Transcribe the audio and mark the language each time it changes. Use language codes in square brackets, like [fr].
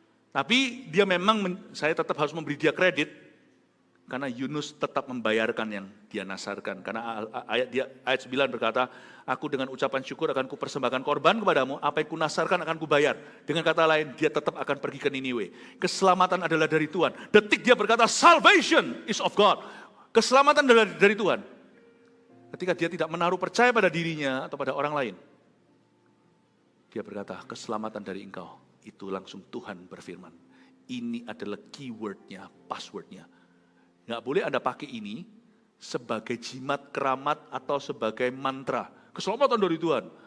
[id] Tapi dia memang, saya tetap harus memberi dia kredit. Karena Yunus tetap membayarkan yang dia nasarkan. Karena ayat 9 berkata, aku dengan ucapan syukur akan kupersembahkan korban kepadamu, apa yang kunasarkan akan kubayar. Dengan kata lain, dia tetap akan pergi ke Niniwe. Keselamatan adalah dari Tuhan. Detik dia berkata, [en] salvation is of God. [id] Keselamatan adalah dari Tuhan. Ketika dia tidak menaruh percaya pada dirinya atau pada orang lain. Dia berkata, keselamatan dari engkau. Itu langsung Tuhan berfirman. Ini adalah keywordnya, passwordnya. Nggak boleh Anda pakai ini sebagai jimat keramat atau sebagai mantra. Keselamatan dari Tuhan.